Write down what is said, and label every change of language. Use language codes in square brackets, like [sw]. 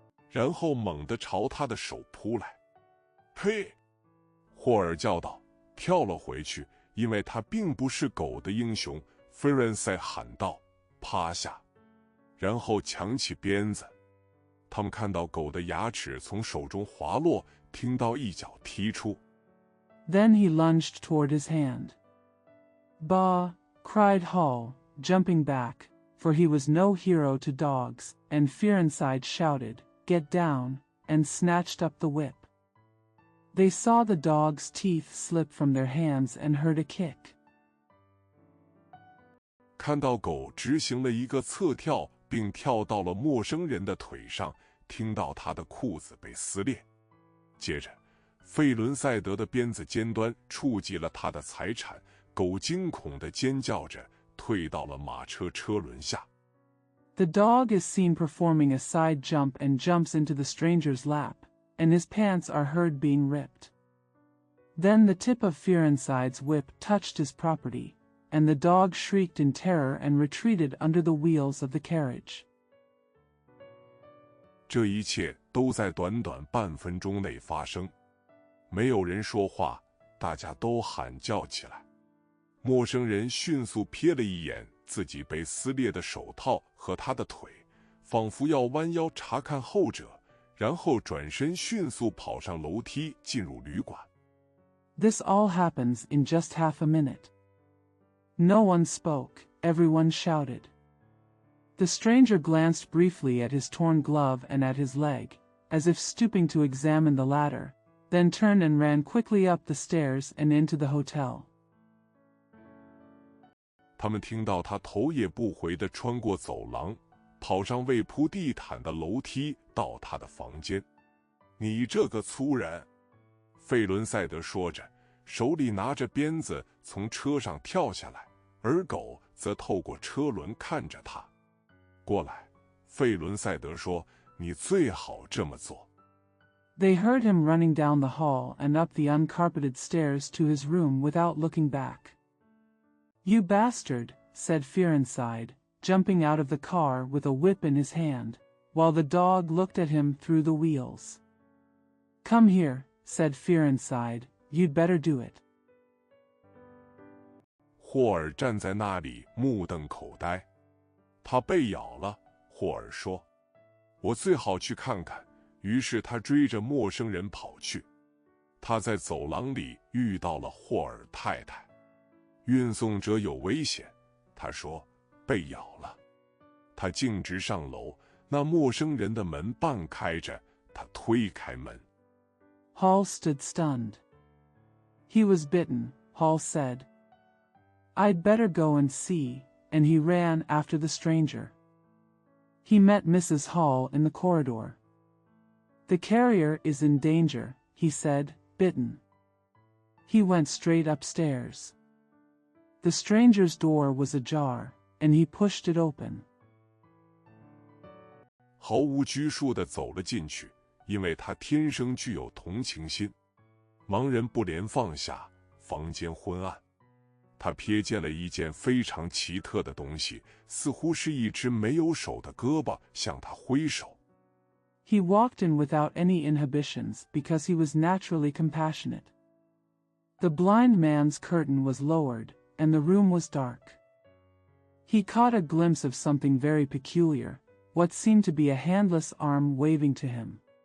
[zh] 然后猛地朝他的手扑来。呸！霍尔叫道，跳了回去，因为他并不是狗的英雄。 Fearenside 喊道：“趴下！” 然后抢起鞭子。他们看到狗的牙齿从手中滑落，听到一脚踢出。 [en] Then he lunged toward his hand. Bah! Cried Hall, jumping back, for he was no hero to dogs, and Fearenside shouted, "Get down," and snatched up the whip. They saw the dog's teeth slip from their hands and heard a kick. [zh] 看到狗执行了一个侧跳，并跳到了陌生人的腿上，听到他的裤子被撕裂。接着，费伦赛德的鞭子尖端触及了他的财产，狗惊恐地尖叫着退到了马车车轮下。 [en] The dog is seen performing a side jump and jumps into the stranger's lap, and his pants are heard being ripped. Then the tip of Fearenside's whip touched his property, and the dog shrieked in terror and retreated under the wheels of the carriage. [zh] 这一切都在短短半分钟内发生，没有人说话，大家都喊叫起来。陌生人迅速瞥了一眼自己被撕裂的手套和他的腿，仿佛要弯腰查看后者，然后转身迅速跑上楼梯进入旅馆。 [en] This all happens in just half a minute. No one spoke, everyone shouted. The stranger glanced briefly at his torn glove and at his leg, as if stooping to examine the latter, then turned and ran quickly up the stairs and into the hotel. [zh] 他们听到他头也不回地穿过走廊，跑上未铺地毯的楼梯到他的房间。你这个粗人！费伦赛德说着，手里拿着鞭子从车上跳下来，而狗则透过车轮看着他。过来，费伦赛德说，你最好这么做。 [en] They heard him running down the hall and up the uncarpeted stairs to his room without looking back. You bastard, said Fearenside, jumping out of the car with a whip in his hand, while the dog looked at him through the wheels. Come here, said Fearenside, you'd better do it. [zh] 霍尔站在那里目瞪口呆。他被咬了，霍尔说。我最好去看看。于是他追着陌生人跑去。他在走廊里遇到了霍尔太太。运送者有危险，他说，被咬了。他径直上楼，那陌生人的门半开着，他推开门。 [en] Hall stood stunned. He was bitten, Hall said. I'd better go and see, and he ran after the stranger. He met Mrs. Hall in the corridor. The carrier is in danger, he said, bitten. He went straight upstairs. The stranger's door was ajar, and he pushed it open. [zh] 毫无拘束地走了进去，因为他天生具有同情心。盲人不连放下，房间昏暗。他瞥见了一件非常奇特的东西，似乎是一只没有手的胳膊向他挥手。 [en] He walked in without any inhibitions because he was naturally compassionate. The blind man's curtain was lowered, and the room was dark. He caught a glimpse of something very peculiar, what seemed to be a handless arm waving to him.